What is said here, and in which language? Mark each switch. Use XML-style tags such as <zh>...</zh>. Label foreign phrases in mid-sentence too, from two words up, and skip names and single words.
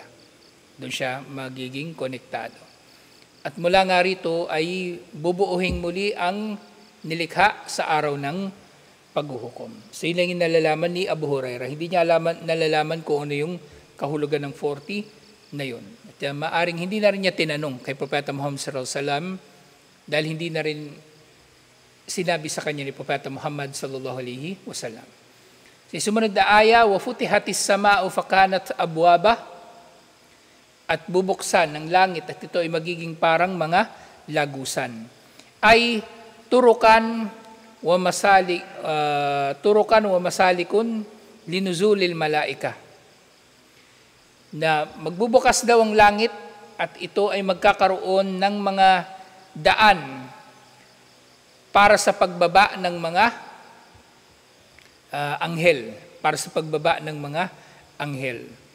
<tl>Doon siya magiging konektado. At mula nga rito ay bubuuhin muli ang nilikha sa araw ng paghuhukom. So yun lang yung nalalaman ni Abu Huraira. Hindi niya nalalaman kung ano yung kahulugan ng 40 na yun. At maaring hindi na rin niya tinanong kay Propeta Muhammad</tl> <ar>صلى الله عليه وسلم</ar> <tl>dahil hindi na rin sinabi sa kanya ni Propeta Muhammad</tl> <ar>صلى الله عليه وسلم.</ar> <tl>Sa sumunod na aya,</tl> <ar>وفتحت السماء فكانت أبوابا,</ar> <tl>at bubuksan ng langit at ito ay magiging parang mga lagusan.</tl> <ar>أي طرقا ومسالك لنزول الملائكة.</ar> <tl>Na magbubukas daw ang langit at ito ay magkakaroon ng mga daan para sa pagbaba ng mga anghel, para sa pagbaba ng mga anghel.</tl>